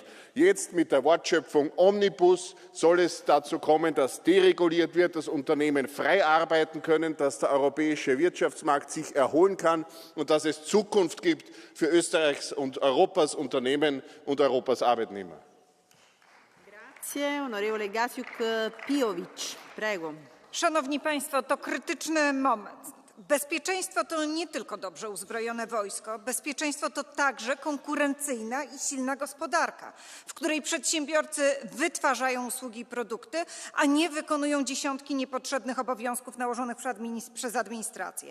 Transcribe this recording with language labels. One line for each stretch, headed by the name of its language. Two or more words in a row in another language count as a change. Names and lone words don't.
German: Jetzt mit der Wortschöpfung Omnibus soll es dazu kommen, dass dereguliert wird, dass Unternehmen frei arbeiten können, dass der europäische Wirtschaftsmarkt sich erholen kann und dass es Zukunft gibt für Österreichs und Europas Unternehmen und Europas Arbeitnehmer.
Italian: Grazie, onorevole Gasiuk-Pijowicz. Prego.
Polish: Szanowni Państwo, to krytyczny moment. Bezpieczeństwo to nie tylko dobrze uzbrojone wojsko, bezpieczeństwo to także konkurencyjna i silna gospodarka, w której przedsiębiorcy wytwarzają usługi i produkty, a nie wykonują dziesiątki niepotrzebnych obowiązków nałożonych przez administrację.